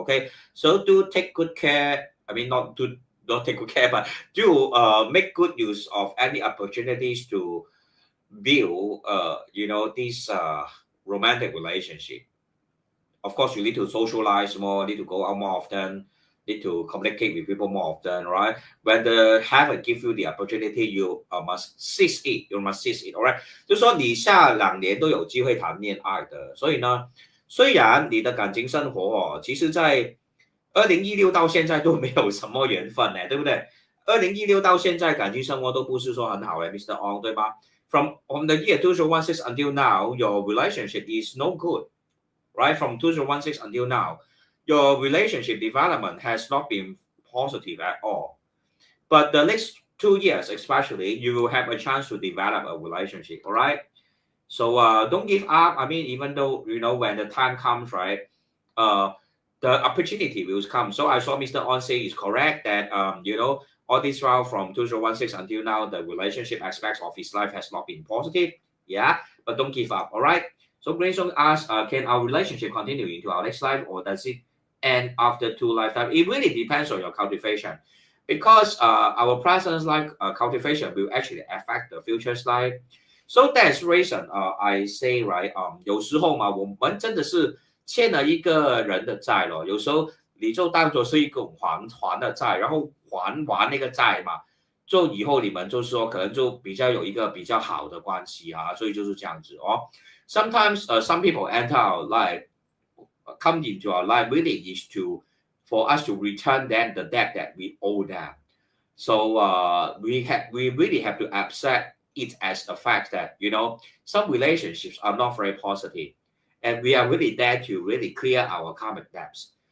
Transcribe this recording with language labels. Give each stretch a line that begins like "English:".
English: Okay, so do take good care. I mean, not take good care, but do make good use of any opportunities to build this romantic relationship. Of course, you need to socialize more, need to go out more often, need to communicate with people more often, right? When the heaven give you the opportunity, you must seize it. You must seize it, alright？
Chinese: 就说你下2年都有机会谈恋爱的，所以呢，虽然你的感情生活其实在2016到现在都没有什么缘分呢，对不对？2016到现在感情生活都不是说很好诶，Mr.
English: Ong，
Chinese: 对吧？
English: From the year 2016 until now, your relationship is no good. Right, from 2016 until now, your relationship development has not been positive at all. But the next 2 years especially, you will have a chance to develop a relationship. All right. So don't give up. I mean, even though when the time comes, right, uh, the opportunity will come. So I saw Mr. On say is correct that all this while from 2016 until now, the relationship aspects of his life has not been positive. Yeah, but don't give up. All right. So Grayson asks, can our relationship continue into our next life, or does it end after 2 lifetimes? It really depends on your cultivation, because our present life cultivation will actually affect the future's life. So that's reason I say right
Chinese: 有时候嘛，我们真的是欠了一个人的债咯，有时候你就当做是一个还的债，然后还完那个债嘛，就以后你们就是说可能就比较有一个比较好的关系啊，所以就是这样子哦。
English: Sometimes some people enter our life, come into our life really is to for us to return them the debt that we owe them. So we really have to accept it as the fact that some relationships are not very positive, and we are really there to really clear our karmic debts.